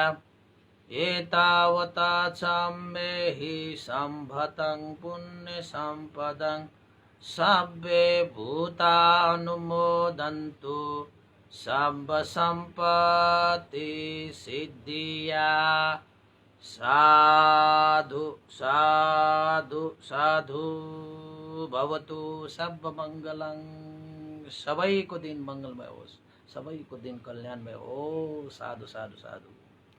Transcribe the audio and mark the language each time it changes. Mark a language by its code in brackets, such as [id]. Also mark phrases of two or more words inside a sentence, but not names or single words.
[pi] एतावता सम्मेहि सम्भतं पुण्यसम्पदं सब्बे भूतानुमोदन्तु सम्भसम्पत्तिसिद्धिया। साधु साधु साधु। [sa] भवतु सर्वमङ्गलं। [ne] सबैको दिन मङ्गलमय होस्, सबैको दिन कल्याणमय होस्। [pi] साधु साधु साधु।